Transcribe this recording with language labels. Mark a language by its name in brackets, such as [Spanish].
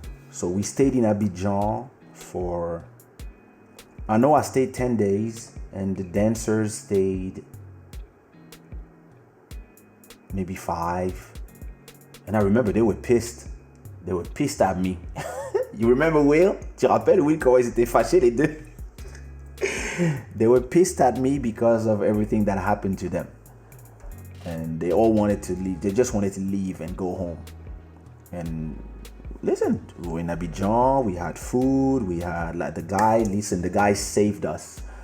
[English] So we stayed in Abidjan for, I know I stayed 10 days and the dancers stayed maybe 5. And I remember they were pissed. They were pissed at me. You remember Will? [French] Tu rappelles Will comment ils étaient fâchés les deux? [English] They were pissed at me because of everything that happened to them. And they all wanted to leave. They just wanted to leave and go home. And listen, we were in Abidjan, we had food, we had like the guy saved us.